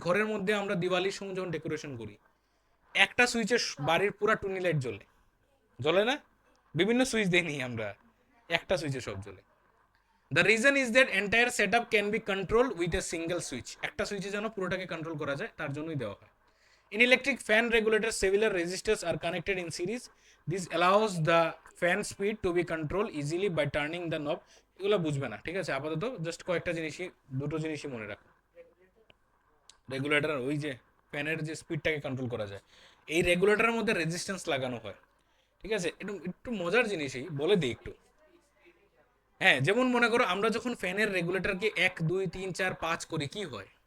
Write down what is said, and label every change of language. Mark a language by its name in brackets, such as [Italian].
[Bangla] ঘরের মধ্যে আমরা দিওয়ালির সময় যখন ডেকোরেশন করি, একটা সুইচে বাড়ির পুরা টুনি লাইট জ্বলে, জ্বলে না? বিভিন্ন সুইচ দিয়ে নিই আমরা, একটা সুইচে সব জ্বলে। [English] The reason is that entire set up can be control with a single switch. [Bangla] একটা সুইচে যেন পুরোটাকে কন্ট্রোল করা যায়, তার জন্যই দেওয়া হয়। [English] In electric fan regulators, several resistors are connected in series. This allows the fan speed to be controlled easily by turning the knob. [Bangla] এগুলো বুঝবে না, ঠিক আছে, আপাতত জাস্ট কয়েকটা জিনিসই, দুটো জিনিসই মনে রাখো। রেগুলেটর, ওই যে ফ্যানের যে স্পিডটাকে কন্ট্রোল করা যায়, এই রেগুলেটরের মধ্যে রেজিস্ট্যান্স লাগানো হয়, ঠিক আছে। একটু একটু মজার জিনিসই বলে দিই একটু। হ্যাঁ, যেমন মনে করো আমরা যখন ফ্যানের রেগুলেটরকে 1 2 3 4 5 করি, কি হয়?